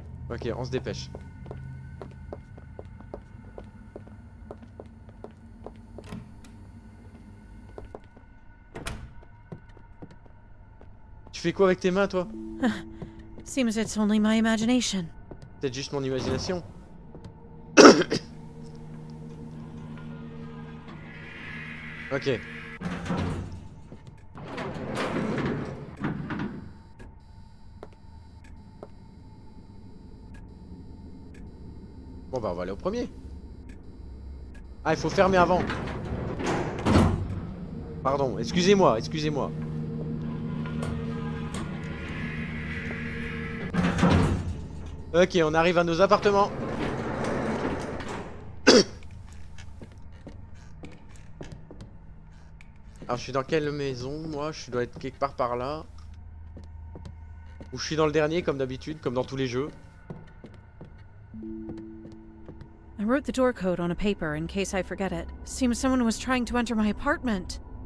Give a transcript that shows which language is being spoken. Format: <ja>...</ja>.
<fr>Ok, on se dépêche. Tu fais quoi avec tes mains, toi?</fr> <en>Seems it's only my imagination.</en> <fr>Peut-être juste mon imagination. Ok. Bon bah on va aller au premier. Ah, il faut fermer avant. Pardon, excusez-moi, excusez-moi. Ok, on arrive à nos appartements. Alors je suis dans quelle maison? Moi je dois être quelque part par là. Ou je suis dans le dernier comme d'habitude, comme dans tous les jeux.</fr> <en>I wrote the door code on a paper in case I forget it. Seems someone was trying to enter my apartment.</en>